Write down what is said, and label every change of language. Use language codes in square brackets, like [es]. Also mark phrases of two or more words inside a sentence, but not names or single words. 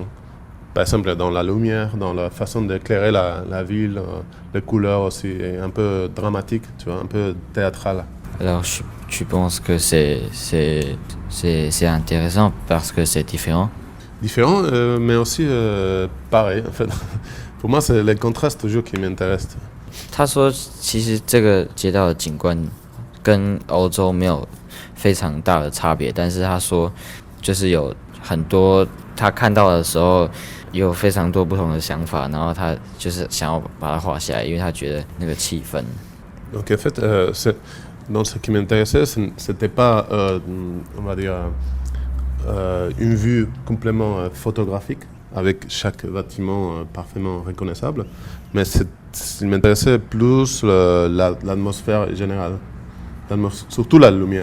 [fr] Par exemple, dans la lumière, dans la façon d'éclairer la ville, les couleurs aussi, et un peu dramatique, tu vois, un peu théâtral. Alors, tu penses que c'est intéressant parce que c'est différent? Différent, mais aussi pareil, en fait. Pour moi, c'est les contrastes toujours qui m'intéressent. [zh] 他说，其实这个街道的景观跟欧洲没有非常大的差别，但是他说，就是有很多他看到的时候有非常多不同的想法，然后他就是想要把它画下来，因为他觉得那个气氛。 [fr] Donc, en fait, dans ce qui m'intéressait, c'était pas, on va dire, une vue complètement photographique, avec chaque bâtiment parfaitement reconnaissable, mais il m'intéressait plus l'atmosphère générale, surtout la lumière.